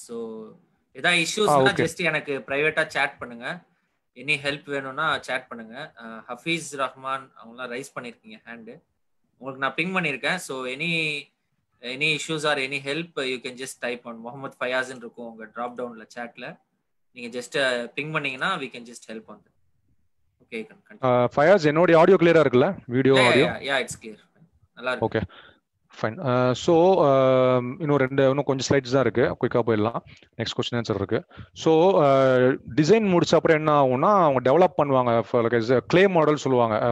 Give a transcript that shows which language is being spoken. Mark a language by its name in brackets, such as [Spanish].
[Tamil] So ஏதாவது இஷ்யூஸ்னா just எனக்கு பிரைவேட்டா chat பண்ணுங்க. எனி ஹெல்ப் வேணும்னா chat பண்ணுங்க. ஹஃபீஸ் ரஹ்மான் அவங்களாம் ரைஸ் பண்ணிருக்கீங்க ஹேண்ட். உங்களுக்கு நான் பிங் பண்ணிருக்கேன். [English] so any issues or any help you can just type on Muhammad ஃபயாஸ்ன்னு [Tamil] இருக்கும் உங்க [English] Drop டவுன்ல chatல. [Tamil] நீங்க ஜஸ்ட் பிங் பண்ணீங்கன்னா [English] we can just help on that. Okay, [Tamil] Fayaz என்னோட ஆடியோ கிளியரா இருக்குல்ல? [English] Video audio yeah it's clear. [Tamil] நல்லா இருக்கு. [English] Okay fine. [Tamil] ஸோ இன்னும் கொஞ்சம் ஸ்லைட்ஸ் தான் இருக்கு, குயிக்காக போயிடலாம். நெக்ஸ்ட் கொஸ்டின் ஆன்சர் இருக்கு. ஸோ டிசைன் முடிச்ச அப்புறம் என்ன ஆகும்னா அவங்க டெவலப் பண்ணுவாங்க, கிளே மாடல் சொல்லுவாங்க.